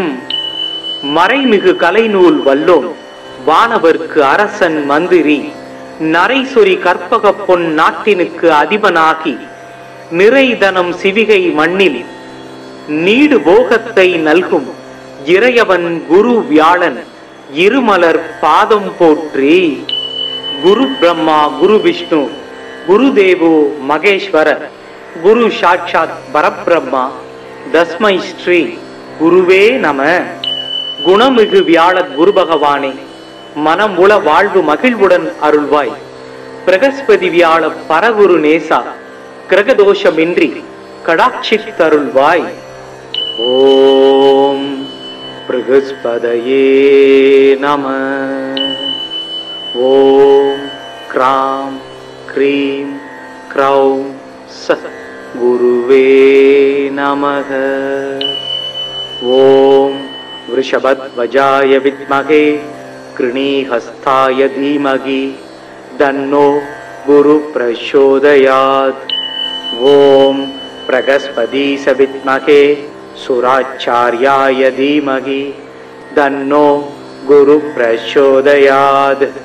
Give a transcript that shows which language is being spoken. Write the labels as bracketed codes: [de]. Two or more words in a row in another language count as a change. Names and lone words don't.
[ta] மறைமிகு கலைநூல் வல்லோன் வானவர்க்கு அரசன் மந்திரி நரைசொரி கற்பக பொன் நாட்டினுக்கு அதிபனாகி நிறைதனம் சிவிகை மண்ணில் நீடு போகத்தை நல்கும் இறையவன் குரு வியாழன் இருமலர் பாதம் போற்றி. [sa] गुरु ब्रह्मा गुरु विष्णु गुरु देवो महेश्वर गुरु साक्षात् परब्रह्म तस्मै श्री गुरवे नम. [ta] குணமிகு வியாழ குரு பகவானே மனம் உள வாழ்வு மகிழ்வுடன் அருள்வாய். பிரகஸ்பதி வியாழ பரகுரு நேசா கிரகதோஷமின்றி கடாட்சித்தருள்வாய். [sa] ॐ बृहस्पतये नम. ॐ ग्रां ग्रीं ग्रौं स गुरुवे नमः। ॐ वृषभध्वजाय विद्महे कृणीहस्ताय धीमहि तन्नो गुरुः प्रचोदयात्। ॐ बृहस्पतिस विद्महे सुराचार्याय धीमहि तन्नो गुरुः प्रचोदयात्।